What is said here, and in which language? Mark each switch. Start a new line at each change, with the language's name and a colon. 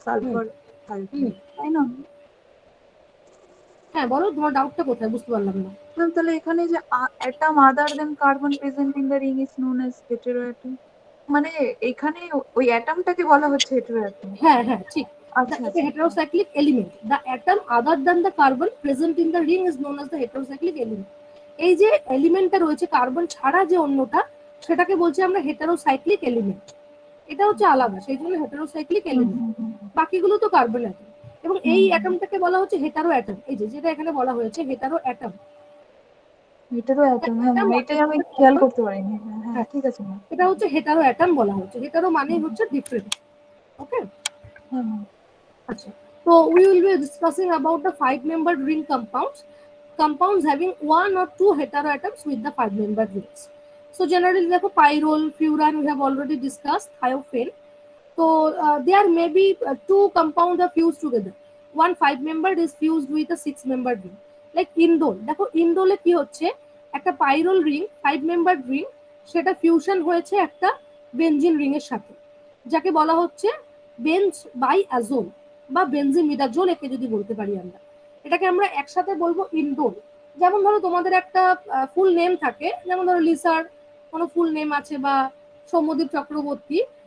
Bangla: Sulphur হুম। Sulphate, তাই না? হ্যাঁ বলো, তোমার ডাউটটা কোথায়, বুঝতে পারলাম না।
English: ma'am তাহলে এখানে যে atom other than carbon present in the ring is known as hetero atom,
Bangla: মানে এখানে ওই অ্যাটমটাকে বলা হচ্ছে হেটেরো অ্যাটম। হ্যাঁ হ্যাঁ ঠিক। আচ্ছা
English: The
Bangla: আচ্ছা
English: heterocyclic element, the atom other than the carbon present in the ring is known as the heterocyclic element.
Bangla: এই যে এলিমেন্টটা রয়েছে কার্বন ছাড়া যে অন্যটা, সেটাকে বলছি আমরা হেটারোসাইক্লিক এলিমেন্ট। এটা হচ্ছে আলাদা, সেই জন্য হেটারোসাইক্লিক এলিমেন্ট। বাকিগুলো তো কার্বন অ্যাটম, এবং এই অ্যাটমটাকে বলা হচ্ছে হেটারো অ্যাটম। এই যে যেটা এখানে বলা হয়েছে হেটারো অ্যাটম। হেটেরো অ্যাটম, হ্যাঁ ম্যাম এটাই আমি খেয়াল করতে পারিনি। হ্যাঁ হ্যাঁ ঠিক আছে ম্যাম। এটা হচ্ছে হেটারো অ্যাটম বলা হচ্ছে। হেটারো মানেই হচ্ছে ডিফারেন্ট। ওকে। হ্যাঁ ম্যাম
English: আচ্ছা, so we will be discussing about the 5-membered ring compounds. Compounds having one or two heteroatoms with the 5-membered rings. So generally দেখো pyrrole, furan we have already discussed, thiophene. So there may be two compounds are fused together. One 5-membered is fused with a 6-membered ring.
Bangla: Like indole, দেখো indole কি হচ্ছে, একটা pyrrole ring 5-membered ring, সেটা fusion হয়েছে একটা benzene ring এর সাথে, যাকে বলা হচ্ছে বেঞ্জ বাই অ্যাজোল বা বেনজিমিডাজোল, একে যদি বলতে পারি আমরা। এটাকে আমরা একসাথে বলবো ইনডোল। যেমন ধরো তোমাদের একটা ফুল নেম থাকে, যেমন ধরো লিসার কোনো ফুল নেম আছে, বা সৌম্যদীপ চক্রবর্তী।